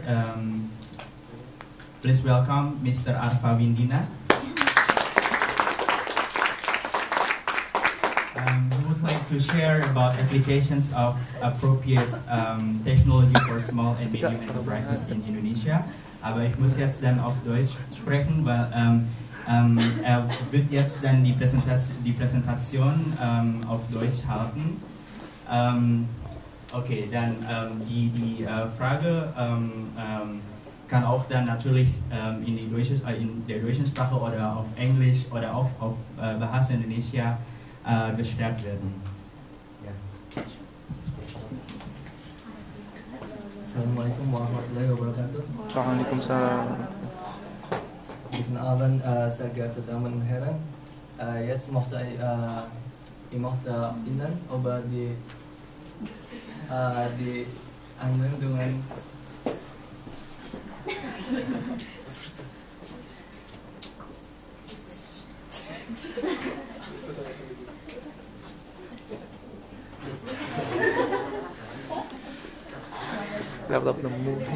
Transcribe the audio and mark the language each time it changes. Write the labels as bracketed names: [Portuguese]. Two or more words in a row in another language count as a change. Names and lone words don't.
[English] Please welcome Mr. Arfa Windina. We would like to share about applications of appropriate technology for small and medium enterprises in Indonesia. [German] Aber ich muss jetzt dann auf Deutsch sprechen, weil wird jetzt dann die Präsentation auf Deutsch halten. Okay, dann die Frage kann auch dann natürlich in der deutschen Sprache oder auf Englisch oder auch auf Bahasa Indonesia gestellt werden. Ja. [Arabic] السلام عليكم ورحمة الله وبركاته. Waalaikumsalam. [German] Guten Abend, sehr geehrte Damen und Herren. Jetzt möchte ich möchte Ihnen über die Anwendungen [Indonesian] laptop nemu.